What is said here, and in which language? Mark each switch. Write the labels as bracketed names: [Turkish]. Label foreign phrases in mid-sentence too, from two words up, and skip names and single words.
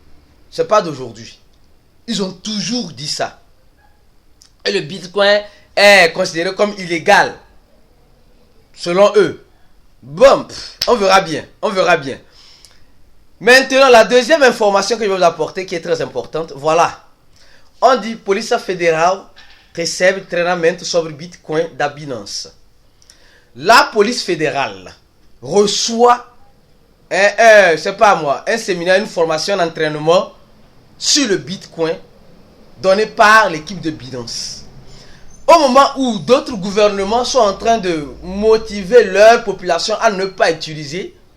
[French] Ils ont toujours dit ça. Et le Bitcoin est considéré comme illégal. Selon eux. Bon, on verra bien. Maintenant, la deuxième information que je vais vous apporter qui est très importante. Voilà. On dit [Portuguese] Polícia Federal recebe treinamento sobre Bitcoin da Binance. [French] La police fédérale reçoit un séminaire, une formation d'entraînement sur le Bitcoin donné par l'équipe de Binance. Au moment où d'autres gouvernements sont en train de motiver leur population à ne pas utiliser